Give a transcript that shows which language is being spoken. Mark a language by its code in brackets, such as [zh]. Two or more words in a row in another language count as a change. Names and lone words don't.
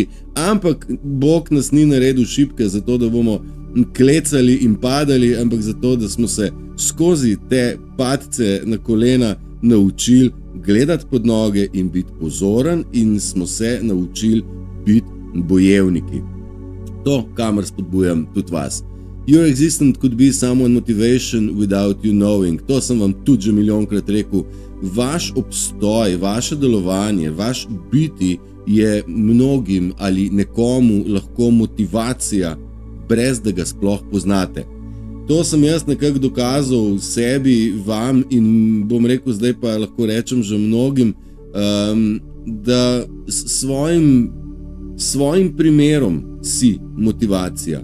[sl] Ampak Bog nas ni naredil šibke zato, da bomo klecali in padali, ampak zato, da smo se skozi te padce na kolena naučili gledati pod noge in biti pozoren in smo se naučili biti bojevniki. To, kamor spodbujam tudi vas. [en] Your existence could be someone motivation without you knowing. [sl] To sem vam tudi že milijonkrat rekel. Vaš obstoj, vaše delovanje, vaš biti je mnogim ali nekomu lahko motivacija, brez da ga sploh poznate. To sem jaz nekako dokazal sebi, vam in bom rekel zdaj pa lahko rečem že mnogim, da svojim primerom si motivacija.